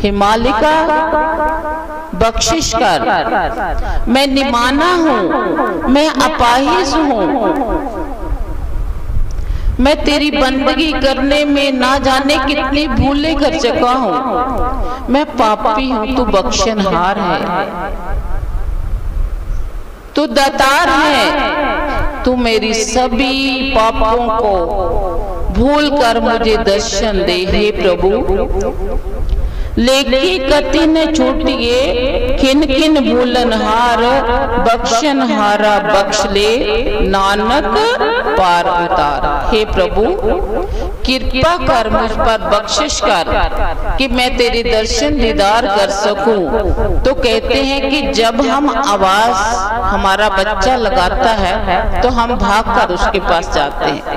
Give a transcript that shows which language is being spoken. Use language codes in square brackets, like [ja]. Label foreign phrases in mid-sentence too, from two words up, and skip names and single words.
[hi] हे मालिका, बख्शिश कर, मैं निमाना हूँ, मैं अपाहिज हूँ, मैं तेरी बंदगी करने में ना जाने कितनी भूलें कर चुका हूँ, मैं पापी हूँ, तू बख्शनहार है, तू दातार है, तू मेरी सभी पापों को भूल कर मुझे दर्शन दे। हे प्रभु, [pa] ਲੇਖੀ ਕਤਿ ਨ ਛੂਟੀਏ, ਕਿਨ ਕਿਨ ਭੂਲਨਹਾਰ, ਬਖ਼ਸ਼ਨਹਾਰਾ ਬਖ਼ਸ਼ ਲੇ, ਨਾਨਕ ਪਾਰ ਉਤਾਰ। [hi] हे प्रभु, कृपा कर, मुझ पर बख्शिश कर कि मैं तेरे दर्शन दीदार कर सकूं। तो कहते हैं कि जब हम आवाज हमारा बच्चा लगाता है तो हम भागकर उसके पास जाते हैं।